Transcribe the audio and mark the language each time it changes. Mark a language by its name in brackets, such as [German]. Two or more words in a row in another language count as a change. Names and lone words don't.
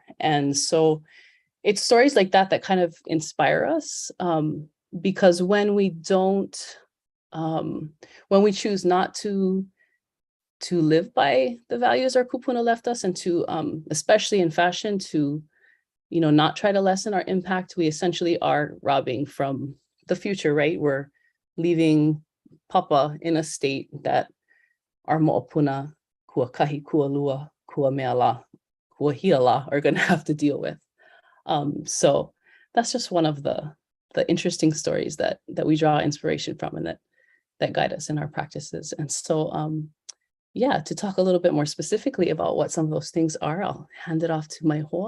[English] And so it's stories like that that kind of inspire us, because when we choose not to live by the values our kupuna left us, and to, especially in fashion, to, not try to lessen our impact, we essentially are robbing from the future, right? We're leaving Papa in a state that our moʻopuna, [Hawaiian] kua kahi, kua lua, kua meala, kua hiala are going to have to deal with. [English] So that's just one of the interesting stories that we draw inspiration from and that guide us in our practices. And so, yeah, to talk a little bit more specifically about what some of those things are, I'll hand it off to my hoa.